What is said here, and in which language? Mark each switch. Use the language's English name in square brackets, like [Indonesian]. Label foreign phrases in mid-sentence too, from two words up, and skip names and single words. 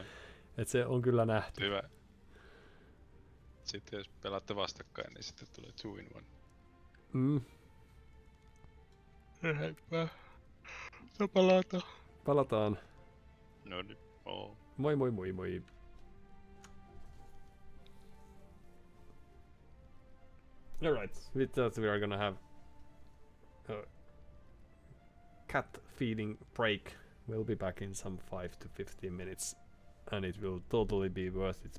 [Finnish] Et se on kyllä nähty. Hyvä. Sitten jos pelaatte vastakkain, niin sitten tulee 2-in-1. Heippa. No Palataan. No niin. Moi moi moi moi. [English] Alright, we thought we are gonna have a cat feeding break. We'll be back in some 5 to 15 minutes and it will totally be worth it.